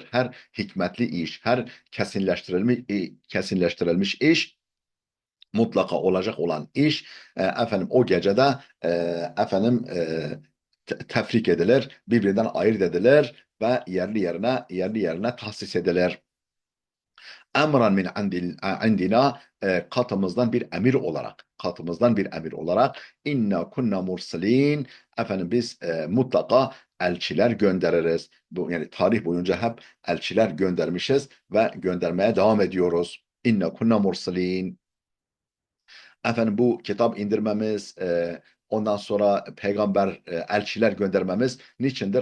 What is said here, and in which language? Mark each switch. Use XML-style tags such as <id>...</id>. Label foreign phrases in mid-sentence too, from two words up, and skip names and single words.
<tr>Her hikmetli iş, her kesinleştirilmiş iş mutlaka olacak olan iş efendim o gecede efendim tefrik edilir, birbirinden ayırt edilir ve yerli yerine tahsis edilir.</tr> <ar>أمرا من عندنا</ar> <tr>katımızdan bir emir olarak</tr> <ar>إنا كنا مرسلين</ar> <tr>efendim biz mutlaka elçiler göndeririz. Bu yani tarih boyunca hep elçiler göndermişiz ve göndermeye devam ediyoruz.</tr> <ar>إنا كنا مرسلين.</ar> <tr>Efendim bu kitap indirmemiz, ondan sonra peygamber, elçiler göndermemiz niçindir?</tr>